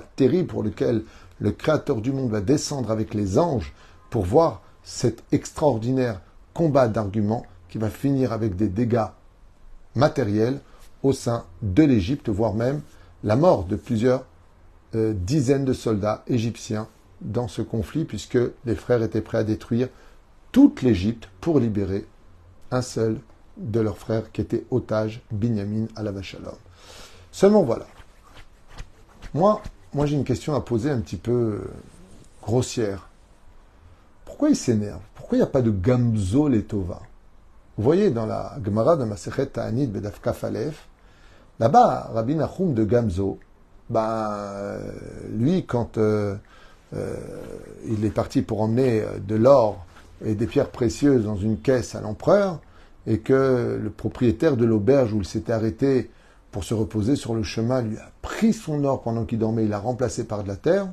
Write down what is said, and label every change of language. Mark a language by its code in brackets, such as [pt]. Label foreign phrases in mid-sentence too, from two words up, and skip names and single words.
[fr] terrible pour lequel le Créateur du monde va descendre avec les anges pour voir cet extraordinaire combat d'arguments qui va finir avec des dégâts matériels au sein de l'Égypte, voire même la mort de plusieurs dizaines de soldats égyptiens dans ce conflit, puisque les frères étaient prêts à détruire toute l'Égypte pour libérer un seul de leurs frères qui était otage, [he] בנימין עליו השלום. [fr] Seulement voilà. Moi j'ai une question à poser un petit peu grossière. Pourquoi il s'énerve? Pourquoi il n'y a pas de [he] גם זו לטובה? [fr] Vous voyez dans la Gemara de [he] מסכת תענית בדף כ״א, [fr] là-bas, Rabbi Nachum de Gamzo, lui, quand il est parti pour emmener de l'or et des pierres précieuses dans une caisse à l'empereur, et que le propriétaire de l'auberge où il s'était arrêté pour se reposer sur le chemin lui a pris son or pendant qu'il dormait, il l'a remplacé par de la terre.